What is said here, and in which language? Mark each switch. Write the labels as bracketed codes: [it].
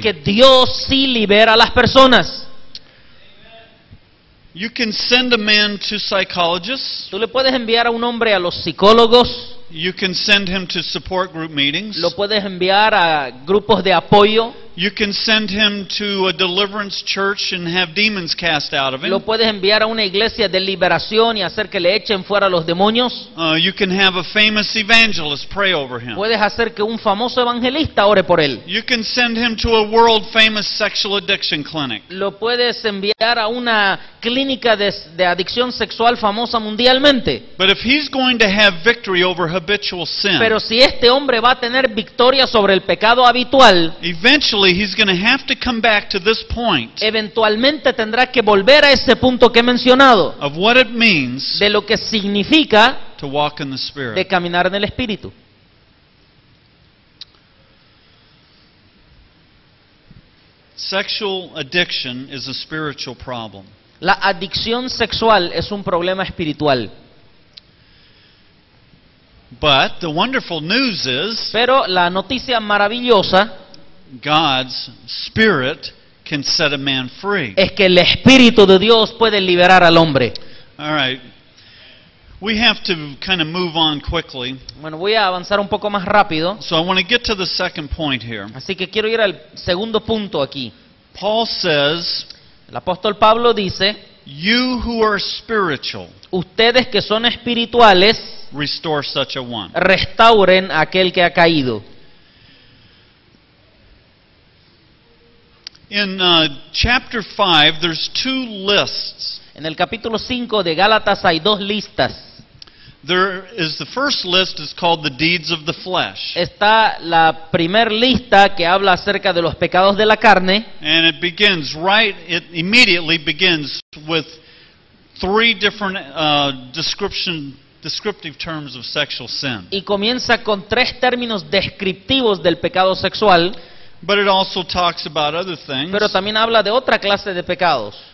[es] que Dios sí libera a las personas. [en] You can send a man to psychologists. [es] Tú le puedes enviar a un hombre a los psicólogos, [en] You can send him to support group meetings. [es] lo puedes enviar a grupos de apoyo, [en] You can send him to a deliverance church and have demons cast out of him. [es] lo puedes enviar a una iglesia de liberación y hacer que le echen fuera los demonios. [en] You can have a famous evangelist pray over him. [es] Puedes hacer que un famoso evangelista ore por él. [en] You can send him to a world famous sexual addiction clinic. [es] Lo puedes enviar a una clínica de adicción sexual famosa mundialmente. [en] But if he's going to have victory over habitual sin, [es] Pero si este hombre va a tener victoria sobre el pecado habitual, [en] eventually he's going to have to come back to this point [es] eventualmente tendrá que volver a ese punto que he mencionado, [en] of what it means [es] de lo que significa [en] to walk in the [es] de [en] Spirit. [es] caminar en el Espíritu. [en] Sexual addiction is a spiritual problem. [es] La adicción sexual es un problema espiritual. [en] But the wonderful news is [es] Pero la noticia maravillosa [en] God's Spirit can set a man free. [es] es que el Espíritu de Dios puede liberar al hombre. [en] All right. We have to kind of move on quickly. [es] Bueno, voy a avanzar un poco más rápido. [en] So I want to get to the second point here. [es] Así que quiero ir al segundo punto aquí. [en] Paul says, [es] El apóstol Pablo dice, [en] you who are spiritual, [es] ustedes que son espirituales, [en] restore such a one. [es] restauren a aquel que ha caído. [en] In chapter 5, there's two lists. [es] En el capítulo 5 de Gálatas hay dos listas. [en] There is the first list is called the deeds of the flesh. [es] Está la primer lista que habla acerca de los pecados de la carne. [en] And it immediately begins with three different descriptive terms of sexual sin. [es] Y comienza con tres términos descriptivos del pecado sexual. [en] But it also talks about other things. [es] Pero también habla de otra clase de pecados.